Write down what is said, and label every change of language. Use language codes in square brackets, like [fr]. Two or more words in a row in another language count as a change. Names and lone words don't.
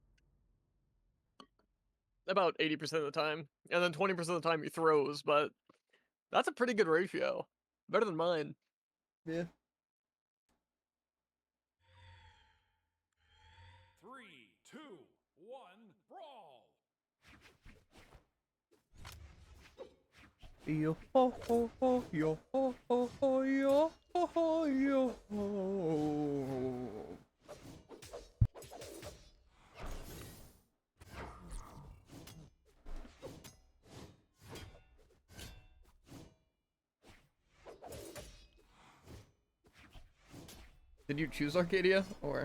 [en] About 80% of the time. And then 20% of the time he throws, but that's a pretty good ratio. Better than mine. Yeah. 3, 2, 1, brawl! Yo ho ho ho, yo ho ho ho, yo ho ho yo ho. Did you choose Arcadia, or?